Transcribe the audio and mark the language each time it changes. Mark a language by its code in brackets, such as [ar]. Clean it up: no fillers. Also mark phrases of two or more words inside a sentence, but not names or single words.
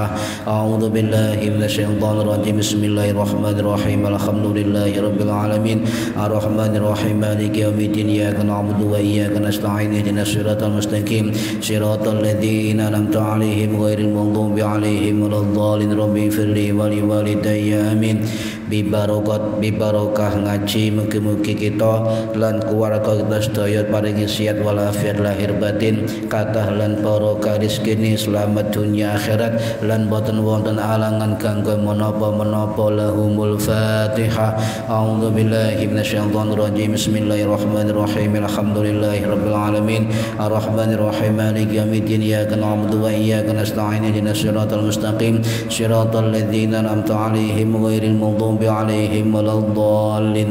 [ar] أعوذ بالله من الشيطان الرجيم. بسم الله الرحمن الرحيم. الحمد لله رب العالمين الرحمن الرحيم مالك يوم الدين. إياك نعبد وإياك نستعين. اهدنا الصراط المستقيم صراط الذين أنعمت عليهم غير المغضوب عليهم ولا الضالين. رب اغفر لي ولوالدي آمين. [jv] Bibarokah ngaji mugi-mugi kita lan keluarga kita sedaya paringi sihat walafiat lahir batin, kathah lan barokah rezeki selamat dunia akhirat lan boten wonten alangan kanggo menapa-menapa. [ar] لهم الفاتحة. أعوذ بالله من الشيطان الرجيم. بسم الله الرحمن الرحيم. الحمد لله رب العالمين الرحمن الرحيم مالك يوم الدين. إياك نعبد وإياك نستعين. اهدنا الصراط المستقيم صراط الذين أنعمت عليهم غير المغضوب عليهم ولا الضالين.